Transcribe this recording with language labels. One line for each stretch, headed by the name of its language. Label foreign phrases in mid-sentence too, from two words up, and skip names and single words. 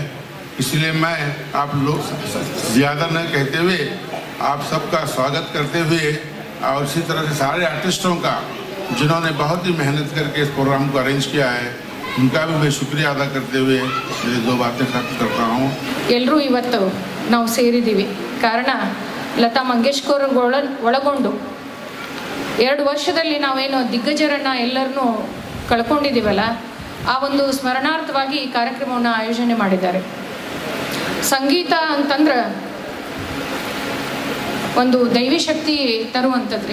Hindi: इसलिए मैं आप लोग ज़्यादा न कहते हुए आप सबका स्वागत करते हुए और इसी तरह से सारे आर्टिस्टों का जिन्होंने बहुत ही मेहनत करके इस प्रोग्राम को अरेंज किया है उनका भी मैं शुक्रिया अदा करते हुए मेरी दो बातें खत्म करता हूँ।
Kannada: ಎಲ್ಲರೂ ಇವತ್ತು ನಾವು ಸೇರಿದ್ದೀವಿ ಕಾರಣ ಲತಾ ಮಂಗೇಶ್ಕರ್ ಒಳಗೊಂಡು 2 ವರ್ಷದಲ್ಲಿ ನಾವೇನು ದಿಗ್ಗಜರನ್ನು ಎಲ್ಲರನ್ನೂ ಕಳ್ಕೊಂಡಿದ್ದೀವಲ್ಲ ಆ ಒಂದು ಸ್ಮರಣಾರ್ಥವಾಗಿ ಈ ಕಾರ್ಯಕ್ರಮವನ್ನು ಆಯೋಜನೆ ಮಾಡಿದ್ದಾರೆ. ಸಂಗೀತ ಅಂತಂದ್ರೆ ಒಂದು ದೈವಿ ಶಕ್ತಿ ತರುವಂಥದ್ರಿ.